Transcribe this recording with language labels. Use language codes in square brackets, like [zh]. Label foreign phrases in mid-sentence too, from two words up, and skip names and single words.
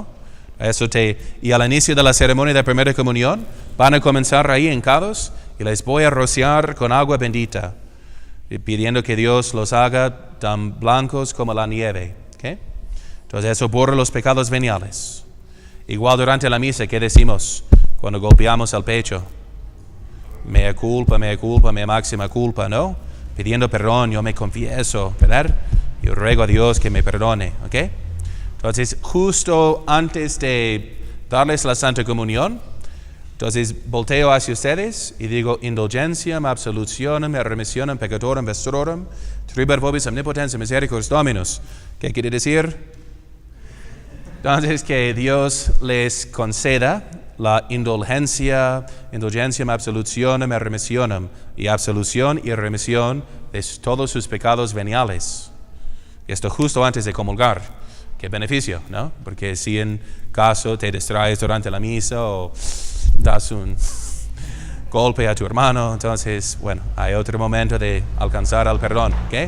[es] Y al inicio de la ceremonia de primera comunión van a comenzar ahí hincados y les voy a rociar con agua bendita, pidiendo que Dios los haga tan blancos como la nieve, ¿okay? Entonces eso borra los pecados veniales. Igual durante la misa, ¿qué decimos cuando golpeamos el pecho? [la] Mea culpa, mea máxima culpa, ¿no? [es] Pidiendo perdón, yo me confieso, ¿verdad? Yo ruego a Dios que me perdone, ¿ok? Entonces, justo antes de darles la Santa Comunión, entonces volteo hacia ustedes y digo, [la] indulgentiam, absolutionem, remissionem, peccatorum, vestrorum, tribuit vobis omnipotens misericordias Dominus. [es] ¿Qué quiere decir? Entonces, que Dios les conceda la [la] indulgenciam, absolutionem, remissionem, [es] y absolución y remisión de todos sus pecados veniales. Esto justo antes de comulgar. Qué beneficio, ¿no? Porque si en caso te distraes durante la misa o das un golpe a tu hermano, entonces, bueno, hay otro momento de alcanzar el perdón, ¿ok?